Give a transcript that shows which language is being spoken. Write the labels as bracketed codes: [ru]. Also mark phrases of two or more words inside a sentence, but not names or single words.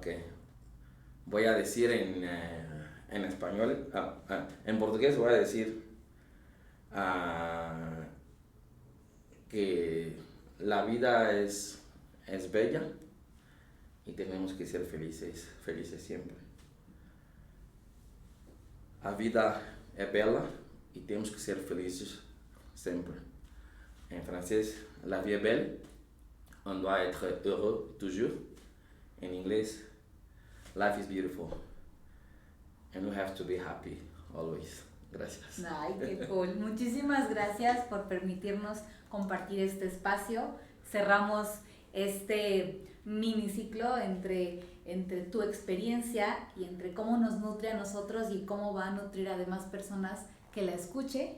[es] Voy a decir en español, en portugués voy a decir que la vida es bella y tenemos que ser felices siempre. [pt] A vida é bela e temos que ser felizes sempre. Em francês, [fr] la vie est belle, on doit être heureux toujours. [pt] Em inglês, [en] life is beautiful and we have to be happy always. [es] Gracias. Ay, qué cool. Muchísimas gracias por permitirnos compartir este espacio. Cerramos este miniciclo entre tu experiencia y entre cómo nos nutre a nosotros y cómo va a nutrir a demás personas que la escuche.